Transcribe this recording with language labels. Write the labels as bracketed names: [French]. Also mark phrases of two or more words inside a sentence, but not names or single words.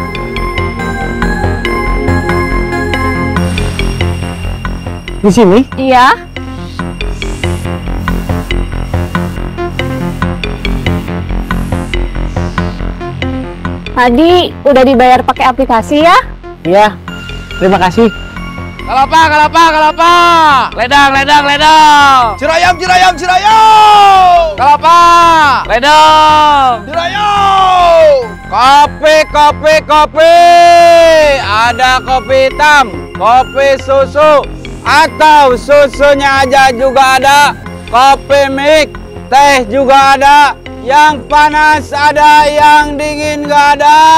[Indonesian] Di sini? Iya. Tadi udah dibayar pakai aplikasi ya? Iya. Terima kasih. Kalapa, kalapa, kalapa. Ledang, ledang, ledang. Cirayam, cirayam, cirayam. Kalapa. Ledang. Cirayam. Kopi, kopi, kopi. Ada kopi hitam, kopi susu, atau susunya aja juga ada. Kopi mix, teh juga ada. Yang panas ada, yang dingin nggak ada.